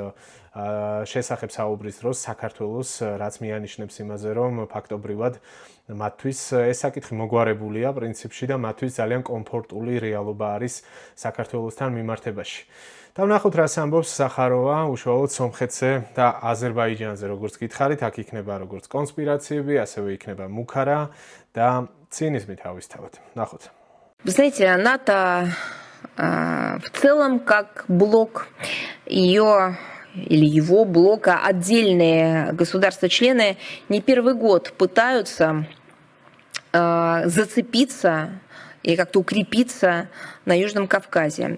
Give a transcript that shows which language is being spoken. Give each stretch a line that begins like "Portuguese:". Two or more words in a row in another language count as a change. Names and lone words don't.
Georgian: შესახებ საუბრის დროს საქართველოს რაც მიანიშნებს იმაზე, რომ ფაქტობრივად მათთვის ეს საკითხი მოგვარებულია პრინციპში და მათთვის ძალიან კომფორტული რეალობა არის საქართველოსთან მიმართებაში. დავნახოთ, რას ამბობს ზახაროვა უშუალოდ სომხეთზე და აზერბაიჯანზე, როგორც გითხარით, აქ იქნება როგორც კონსპირაციები, ასევე იქნება მუქარა და цинизм თავისთავად. Наход.
Russian: Вы знаете, НАТО в целом как блок ее или его блока отдельные государства-члены не первый год пытаются зацепиться и как-то укрепиться на Южном Кавказе.